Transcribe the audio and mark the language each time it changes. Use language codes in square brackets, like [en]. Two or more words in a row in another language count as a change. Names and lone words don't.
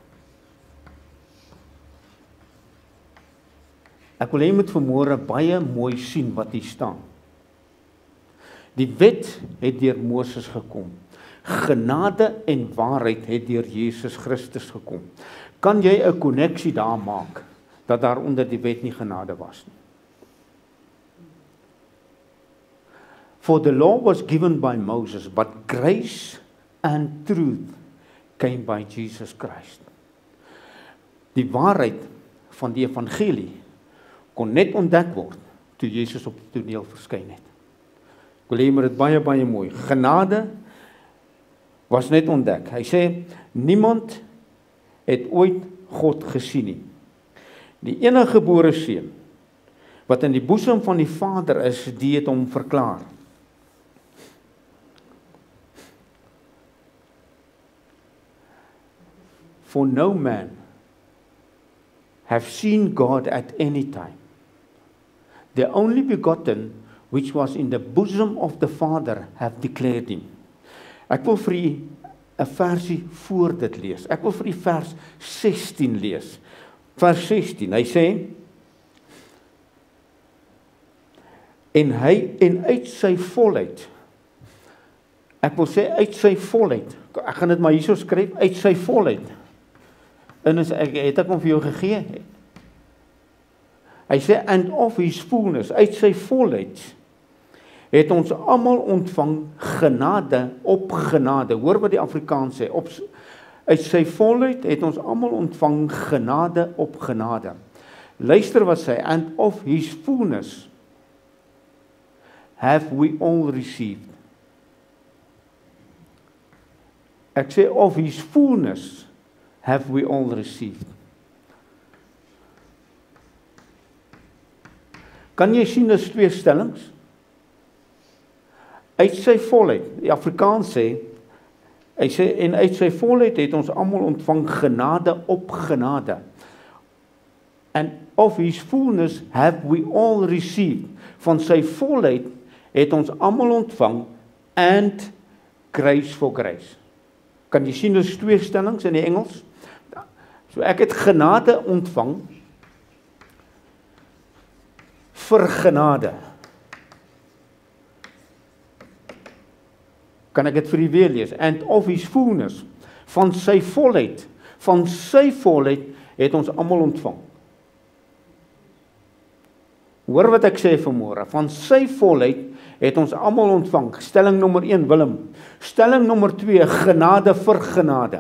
[af] Ek wil hê jy moet vanmôre baie mooi sien wat hier staan. Die wet het deur Moses gekom. Genade en waarheid het deur Jesus Christus gekom. Kan jy 'n koneksie daar maak dat daar onder die wet nie genade was nie? [en] For the law was given by Moses, but grace and truth came by Jesus Christ. [af] Die waarheid van die evangelie kon net ontdek word toe Jesus op die toneel verskyn het. Ek wil hê maar dit baie mooi. Genade was net ontdek. Hy sê niemand het ooit God gesien nie. Die enige gebore seun wat in die boesem van die Vader is, die het hom verklaar. [en] For no man have seen God at any time. The only begotten which was in the bosom of the Father have declared him. [af] Ek wil vir u 'n versie voor dit lees. Ek wil vir u vers 16 lees. Vers 16, hy sê, en uit sy volheid, ek wil sê uit sy volheid, ek gaan dit maar hierso skryf, uit sy volheid, en het ek hom vir jou gegee, hy sê, [en] and of his fullness, [af] uit sy volheid, het ons almal ontvang genade op genade. Hoor wat die Afrikaans sê, uit sy volheid het ons almal ontvang genade op genade. Luister wat sê, [en] and of his fullness, have we all received. [af] Ek sê, [en] of his fullness have we all received. [af] Kan jy sien as twee stellings? Uit sy volheid, die Afrikaans sê, hy sê, en uit sy volheid het ons almal ontvang genade op genade. [en] And of his fullness have we all received. [af] Van sy volheid het ons almal ontvang, [en] and grace for grace. [af] Kan jy sien as twee stellings in die Engels? So ek het genade ontvang vir genade. Kan ek dit vir u weer lees? [en] And of his fullness, [af] van sy volheid het ons almal ontvang. Hoor wat ek sê vanmôre, van sy volheid het ons almal ontvang. Stelling nommer 1, Willem. Stelling nommer 2, genade vir genade.